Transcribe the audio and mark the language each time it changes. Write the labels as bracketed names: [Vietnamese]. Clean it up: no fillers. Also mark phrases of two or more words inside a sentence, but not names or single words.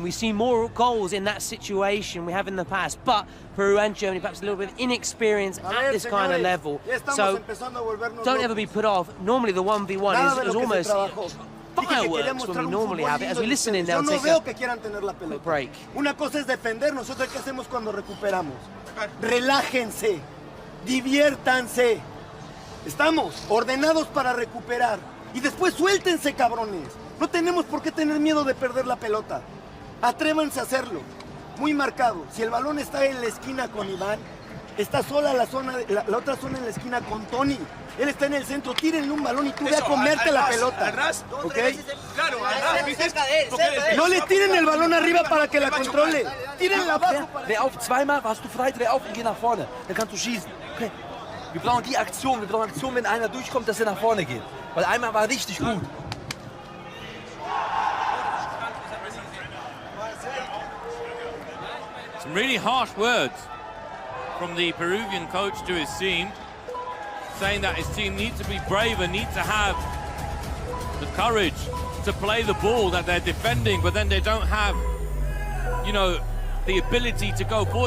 [English] We see more goals in that situation we have in the past, but Peru and Germany perhaps a little bit of inexperience at this kind of level. So don't ever be put off. Normally the 1v1 is almost fireworks when we normally have it. As we listen in now, take a quick break. [Spanish] Una cosa es defender, nosotros qué hacemos cuando recuperamos. Relájense, diviértanse. Estamos ordenados para recuperar. Y después suéltense, cabrones. No tenemos por qué tener miedo de perder la pelota. Atrévanse a hacerlo. Muy marcado. Si el balón está en la esquina con Iván, está sola la otra zona en la esquina con Tony. Él está en el centro. Tírenle un balón y tú ve a comerte la pelota. ¿Ok? Claro, No le tiren el balón arriba para que la controle. Tírenla abajo. [German] Dreh auf, zweimal warst du frei, dreh auf und geh nach vorne. Dann kannst du schießen. Okay. Wir brauchen die Aktion. Wir brauchen Aktion, wenn einer durchkommt, dass er nach vorne geht. Weil einmal war richtig gut. [English] Some really harsh words from the Peruvian coach to his team, saying that his team needs to be braver, needs to have the courage to play the ball that they're defending, but then they don't have, you know, the ability to go forwards.